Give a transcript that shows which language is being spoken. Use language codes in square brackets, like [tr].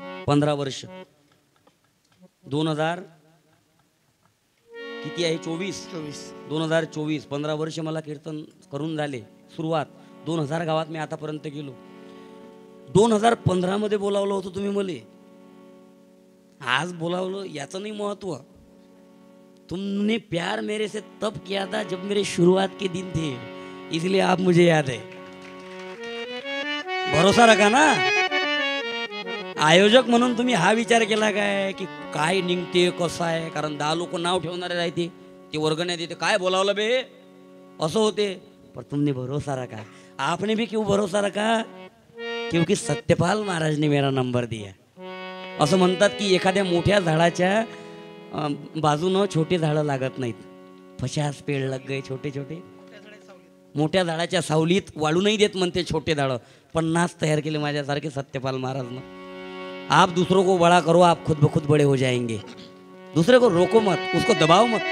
[mr] 15 वर्ष. 2000 किती आहे? 2024. 15 वर्ष मला कीर्तन करून झाले. सुरुवात 2000 गावात मी आतापर्यंत गेलो. 2015 मध्ये बोलावलं होतं तुम्ही मले. आज बोलावलं याचं नाही महत्व. [hi] तुमने प्यार मेरे से तब किया था जब मेरे शुरुआत के दिन थे, इसलिए आप मुझे याद है. भरोसा रखा ना. [mr] आयोजक म्हणून तुम्ही हा विचार केला काय की काय निघते कसं आहे? कारण 10 लोक नाव ठेवणारे राहते, ते वर्गण्यात येते, काय बोलावलं बे असं होते. पर तुमने भरोसा रखा. [hi] आपने भी क्यों भरोसा रखा? क्योंकि सत्यपाल महाराज ने मेरा नंबर दिया. [mr] असं म्हणतात की एखाद्या मोठ्या झाडाच्या बाजूनं छोटे झाडं लागत नाहीत. [hi] 50 पेड़ लग गए छोटे छोटे. [mr] मोठ्या झाडाच्या सावलीत वाळू नाही देत म्हणते छोटे झाडं. 50 तयार केले माझ्यासारखे सत्यपाल महाराजनं. [hi] आप दूसरों को बड़ा करो, आप खुद ब खुद बड़े हो जाएंगे. दूसरे को रोको मत, उसको दबाओ मत.